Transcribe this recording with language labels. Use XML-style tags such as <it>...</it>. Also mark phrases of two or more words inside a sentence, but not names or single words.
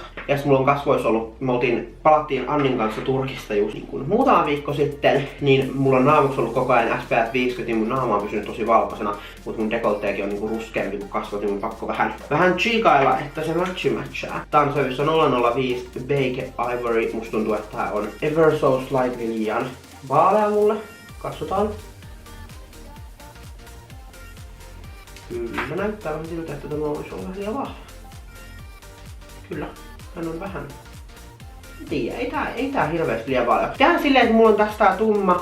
<fi>Ja sit mulla on kasvoissa ollut, palattiin Annin kanssa Turkista just niinku muutama viikko sitten, niin mulla on naamuksi ollut koko ajan SPF 50, niin mun naama on pysynyt tosi valkoisena, mutta mun dekolteekin on niinku ruskeampi kuin kasvot, niin mun pakko vähän chiikailla, että se matchaa. Tää on sävyssä 005 Bake Ivory. Musta tuntuu, että tää on</fi> <en>ever so slightly</en> <fi>liian vaalea mulle. Katsotaan. Kyllä näyttää vähän siltä, että tämä olisi olla liian vahva. Kyllä, hän on vähän. Ei tää hirveästi liian vaalea. Tehdään silleen, että mulla on tästä tää tumma.</fi>